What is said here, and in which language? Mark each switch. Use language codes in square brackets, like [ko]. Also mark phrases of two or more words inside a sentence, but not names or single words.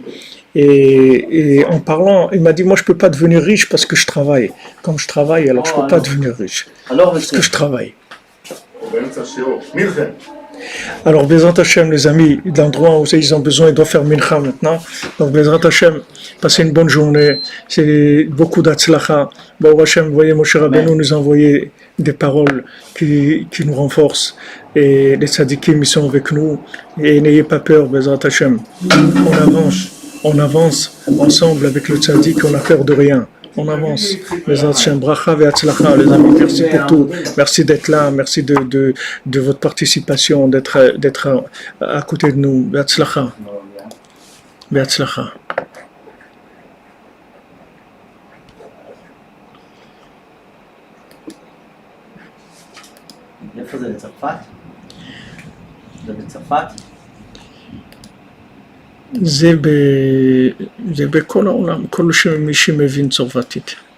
[fr] Et en parlant, il m'a dit, moi je ne peux pas devenir riche parce que je travaille. Comme je travaille, alors je ne peux pas devenir riche. Parce que je travaille. Alors, [he] בעזרת השם, [fr] les amis, l'endroit où ils ont besoin, ils doivent faire mincha maintenant. Donc, [he] בעזרת השם, [fr] passez une bonne journée. C'est beaucoup d'atzlacha. [he] ברוך השם, [fr] vous voyez, Moshe Rabbeinu nous a envoyé des paroles qui nous renforcent. Et les tzadikim, ils sont avec nous. Et n'ayez pas peur, [he] בעזרת השם. [fr] On avance ensemble avec le tzaddik, on n'a peur de rien. On avance. Les amis, merci pour tout. Merci d'être là. Merci de votre participation, d'être à côté de nous. [he] בהצלחה. בהצלחה. איפה זה בצרפת? זה בצרפת? זה בכל העולם, כל מי שמבין צרפתית.